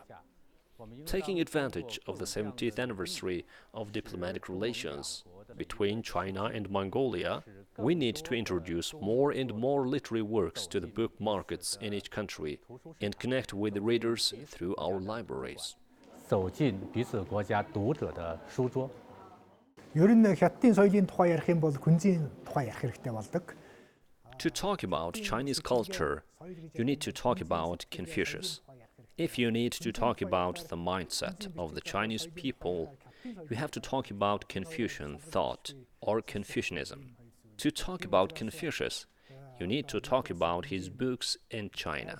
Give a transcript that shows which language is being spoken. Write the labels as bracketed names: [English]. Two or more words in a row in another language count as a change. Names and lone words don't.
[English] Taking advantage of the 70th anniversary of diplomatic relations between China and Mongolia, we need to introduce more and more literary works to the book markets in each country and connect with the readers through our libraries. [Chinese] 走进彼此国家读者的书桌。 [Mongolian] ер нь хятадын соёлын тухай ярих юм бол күнзийн тухай ярих хэрэгтэй болдог. [English] To talk about Chinese culture, you need to talk about Confucius. If you need to talk about the mindset of the Chinese people, you have to talk about Confucian thought or Confucianism. To talk about Confucius, you need to talk about his books in China.